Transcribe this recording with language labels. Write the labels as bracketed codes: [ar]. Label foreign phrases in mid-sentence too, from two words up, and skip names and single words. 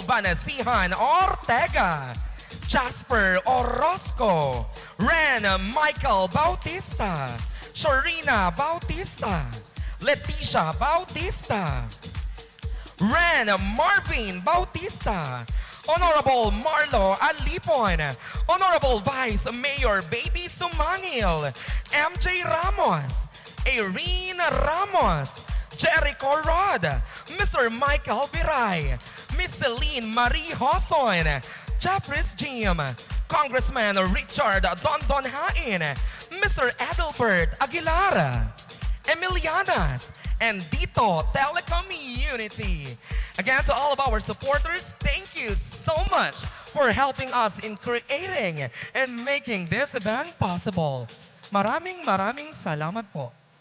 [en] Banasihan Ortega, Jasper Orozco, Ren Michael Bautista, Sharina Bautista, Leticia Bautista, Ren Marvin Bautista, Honorable Marlo Alipon, Honorable Vice Mayor Baby Sumangil, MJ Ramos, Irene Ramos, Jericho Rod, Mr. Michael Viray, Miss Celine Marie Hoson, Jeffries Jim, Congressman Richard Dondon Hain, Mr. Adelbert Aguilar, Emilianas, and Dito Telecom Unity. Again, to all of our supporters, thank you so much for helping us in creating and making this event possible. [tl] Maraming salamat po.